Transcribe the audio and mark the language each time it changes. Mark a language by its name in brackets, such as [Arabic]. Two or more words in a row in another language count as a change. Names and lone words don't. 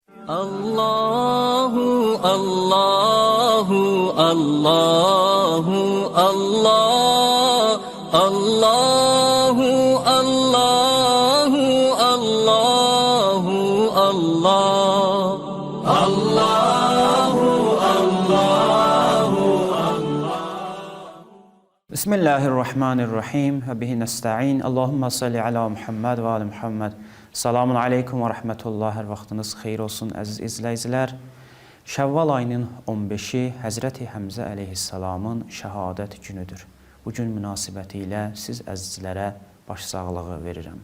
[Arabic] الله الله الله الله الله الله الله الله الله الله بسم الله الرحمن الرحيم وبه نستعين. اللهم صل على محمد وآل محمد. السلام عليكم ورحمة الله. [Azerbaijani] Hər vaxtınız xeyir olsun əziz izləyicilər. Şəvval ayının 15-i Həzrəti Həmzə əleyhissalamın şəhadət günüdür. Bu gün münasibəti ilə siz əzizlərə başsağlığı verirəm.